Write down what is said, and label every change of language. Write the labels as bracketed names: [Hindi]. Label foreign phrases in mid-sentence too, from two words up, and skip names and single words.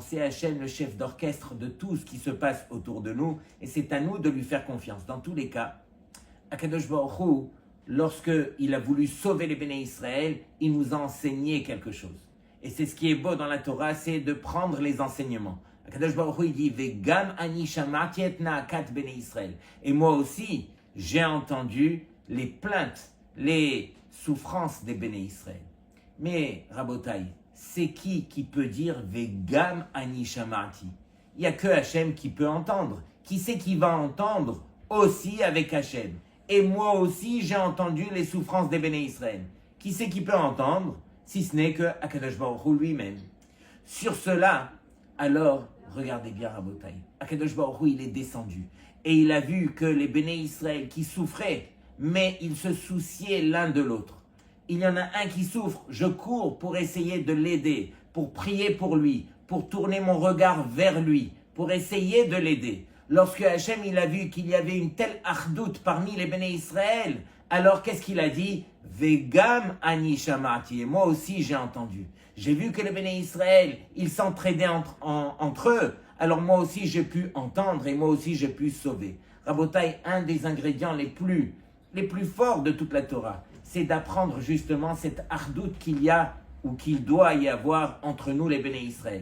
[French] C'est Hachem, le chef d'orchestre de tout ce qui se passe autour de nous. Et c'est à nous de lui faire confiance. Dans tous les cas, [Hebrew] הקדוש ברוך הוא, [French] lorsqu'il a voulu sauver les Béné Israël, il nous a enseigné quelque chose. Et c'est ce qui est beau dans la Torah, c'est de prendre les enseignements. [Hebrew] הקדוש ברוך הוא, [French] il dit « [Hebrew] וגם אני שמעתי את נאקת בני ישראל [French] » Et moi aussi, j'ai entendu les plaintes, les souffrances des Béné Israël. Mais, Rabotai, c'est qui peut dire « [Hebrew] וגם אני שמעתי [French] » Il n'y a que Hachem qui peut entendre. Qui c'est qui va entendre aussi avec Hachem? Et moi aussi, j'ai entendu les souffrances des Béné Israël. Qui c'est qui peut entendre, si ce n'est que [Hebrew] הקדוש ברוך הוא [French] lui-même? Sur cela, alors, regardez bien Rabotai. [Hebrew] הקדוש ברוך הוא, [French] il est descendu. Et il a vu que les Béné Israël qui souffraient, mais ils se souciaient l'un de l'autre. Il y en a un qui souffre, je cours pour essayer de l'aider, pour prier pour lui, pour tourner mon regard vers lui, pour essayer de l'aider. Lorsque Hachem il a vu qu'il y avait une telle achdout parmi les Béné Israël, Alors qu'est-ce qu'il a dit? [Hebrew] וגם אני שמעתי. [French] Et moi aussi j'ai entendu. J'ai vu que les Béné Israël, ils s'entraidaient entre eux. Alors moi aussi j'ai pu entendre et moi aussi j'ai pu sauver. Rabotai, un des ingrédients les plus forts de toute la Torah, c'est d'apprendre justement cette ardoute qu'il y a ou qu'il doit y avoir entre nous les Béné Israël.